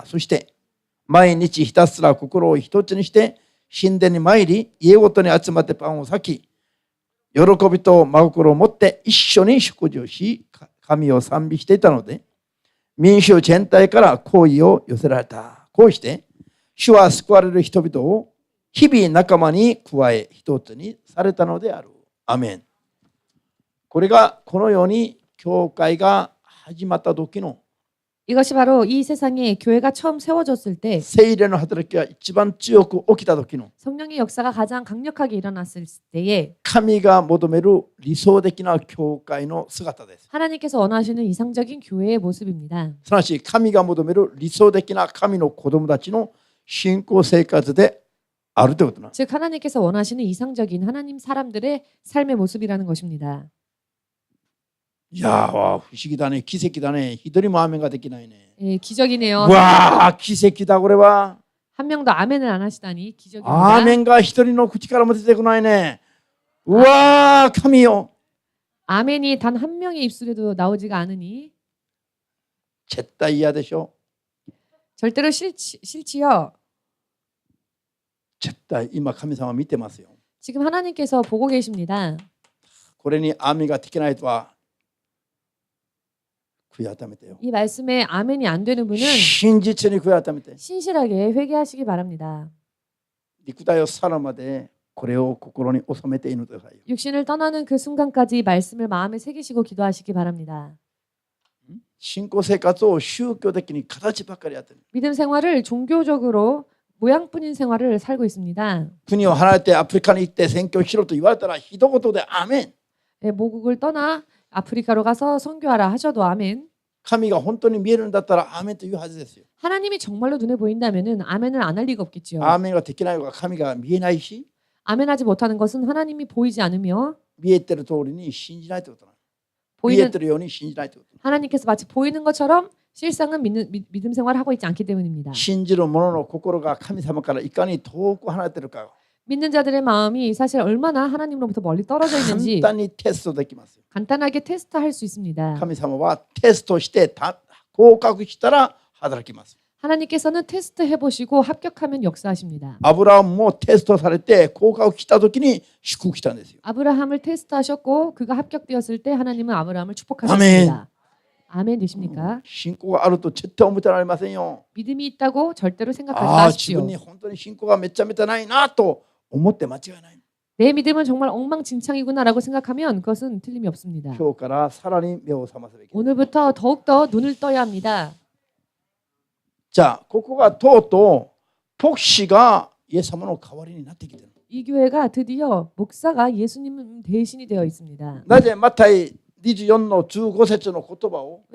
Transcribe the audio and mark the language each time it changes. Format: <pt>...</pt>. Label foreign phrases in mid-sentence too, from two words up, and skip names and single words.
<ja>そして、毎日ひたすら心を一つにして、神殿に参り、家ごとに集まってパンを裂き、喜びと真心を持って一緒に食事をし、神を賛美していたので、民衆全体から好意を寄せられた。こうして、主は救われる人々を日々仲間に加え一つにされたのである。アメン。これがこのように教会が始まった時の</ja> <ko>이것이 바로 이 세상에 교회가 처음 세워졌을 때</ko> <ja>聖霊の働きが一番強く起きた時の</ja> <ko>성령의 역사가 가장 강력하게 일어났을 때에</ko> <ja>神が求める理想的な教会の姿です。</ja> <ko>하나님께서 원하시는 이상적인 교회의 모습입니다.</ko> <ja>すなわち神が求める理想的な神の子供たちの信仰生活であるということなんです。</ja> <ko>즉 하나님께서 원하시는 이상적인 하나님 사람들의 삶의 모습이라는 것입니다.</ko> <ja>いやー、不思議だね、奇跡だね。一人もアーメンができないね。</ja> <ko>예, 기적이네요.</ko> <ja>わあ、奇跡だこれは。</ja> <ko>한 명도 아멘을 안 하시다니 기적입니다.</ko> <ja>アーメンが一人の口からも出てこないね。うわあ、神よ。</ja> <ko>아멘이 단 한 명의 입술에도 나오지가 않으니</ko> <ja>絶対嫌でしょ。</ja> <ko>절대로 싫지요.</ko> <ja>絶対今神様見てますよ。</ja> <ko>지금 하나님께서 보고 계십니다.</ko> <ja>これにアーメンができないとは悔い改めてよ。</ja> <ko>이 말씀에 아멘이 안 되는 분은</ko> <ja>真実に悔い改めて。</ja> <ko>신실하게 회개하시기 바랍니다.</ko> <ja>肉体を去るまでこれを心に収めて祈ってくださいよ。</ja> <ko>육신을 떠나는 그 순간까지 말씀을 마음에 새기시고 기도하시기 바랍니다.</ko> <ja>信仰生活を宗教的に形ばっかりやってる。</ja> <ko>믿음 생활을 종교적으로 모양뿐인 생활을 살고 있습니다.</ko> <ja>国を離れてアフリカに行って宣教しろと言われたら一言でアーメン。</ja> <ko>네, 모국을 떠나 아프리카로 가서 선교하라 하셔도 아멘.</ko> <ja>神が本当に見えるんだったらアーメンというはずですよ。</ja> <ko>하나님이 정말로 눈에 보인다면은 아멘을 안 할 리가 없겠지요.</ko> <ja>アーメンができないのが神が見えないし、</ja> <ko>아멘하지 못하는 것은 하나님이 보이지 않으며</ko> <ja>見えてる通りに信じないということなの。見え</ja> <ko>보이는</ko> <ja>てるように信じないということ。</ja> <ko>하나님께서 마치 보이는 것처럼 실상은 믿음 생활을 하고 있지 않기 때문입니다.</ko> <ja>信じる者の心が神様からいかに遠く離れているか</ja> <ko>믿는 자들의 마음이 사실 얼마나 하나님으로부터 멀리 떨어져 있는지</ko> <ja>簡単にテストできますよ。</ja> <ko>간단하게 테스트할 수 있습니다.</ko> <ja>神様はテストして合格したら働きます。</ja> <ko>하나님께서는 테스트 해보시고 합격하면 역사하십니다.</ko> <ja>アブラハムもテストされて合格した時に祝福したんですよ。</ja> <ko>아브라함을 테스트하셨고 그가 합격되었을 때 하나님은 아브라함을 축복하셨습니다. 아멘 되십니까?</ko> <ja>信仰があると絶対思ってられませんよ。</ja> <ko>믿음이 있다고 절대로 생각하지</ko> <ja>ああ、自</ja> <ko>마십시오.</ko> <ja>分に本当に信仰がめちゃめちゃないなと思って間違いない。</ja> <ko>내 믿음은 정말 엉망진창이구나라고 생각하면 그것은 틀림이 없습니다.</ko> <ja>今日からさらに目を覚ますべきです。</ja> <ko>오늘부터 더욱더 눈을 떠야 합니다.</ko> <ja>じゃあここがとうとう牧師がイエス様の代わりになってきている。</ja> <ko>이 교회가 드디어 목사가 예수님 대신이 되어 있습니다.</ko> <ja>なぜマタイ24の15節の言葉を</ja>